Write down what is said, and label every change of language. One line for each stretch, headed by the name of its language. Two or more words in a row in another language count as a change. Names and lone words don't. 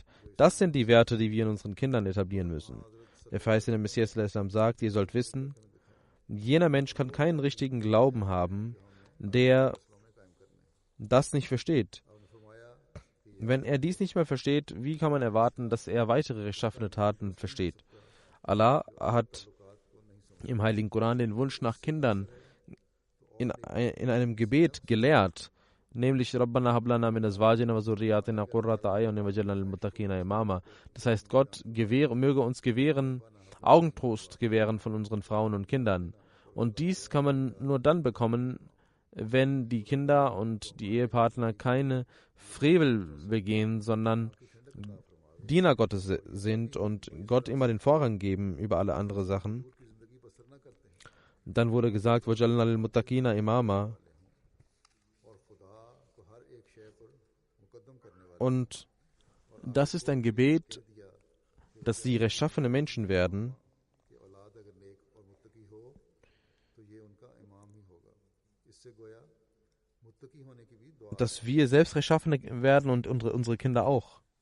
German: Das sind die Werte, die wir in unseren Kindern etablieren müssen. Der verheißene Messias sagt, ihr sollt wissen, jener Mensch kann keinen richtigen Glauben haben, der das nicht versteht. Wenn er dies nicht mehr versteht, wie kann man erwarten, dass er weitere rechtschaffene Taten versteht? Allah hat im Heiligen Koran den Wunsch nach Kindern in einem Gebet gelehrt, nämlich
Arabic: ربنا هب لنا من أزواجنا وذرياتنا قرة أعين واجعلنا للمتقين إماما.
German: Das heißt, Gott möge uns Augentrost gewähren von unseren Frauen und Kindern. Und dies kann man nur dann bekommen, wenn die Kinder und die Ehepartner keine Frevel begehen, sondern Diener Gottes sind und Gott immer den Vorrang geben über alle andere Sachen. Dann wurde gesagt,
Arabic: وَجَعَلْنَا لِلْمُتَّقِينَ إِمَامًا.
German: Und das ist ein Gebet, dass sie rechtschaffene Menschen werden. Dass wir selbst Rechtschaffene werden und unsere Kinder auch.